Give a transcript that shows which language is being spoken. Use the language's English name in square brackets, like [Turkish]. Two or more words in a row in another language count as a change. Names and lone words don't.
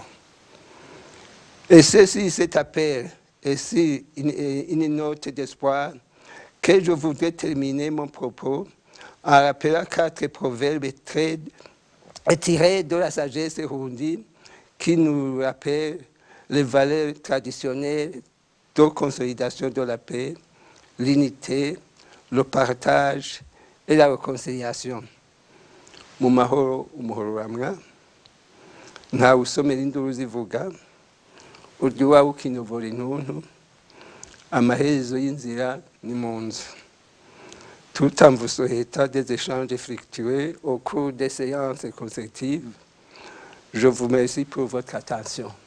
[French] Et ceci, cet appel, et c'est une note d'espoir que je voudrais terminer mon propos en rappelant 4 proverbes tirés de la sagesse burundaise qui nous rappellent les valeurs traditionnelles de consolidation de la paix, l'unité, le partage et la réconciliation. [Rundi] Mu mahoro umuhororamwa ntawe usomera induru zivuga urya iwawe ukinovora intuntu amaherezo y'inzira ni mu nzu. [French] Tout en vous souhaitant des échanges fructueux au cours des séances consécutives, je vous remercie pour votre attention.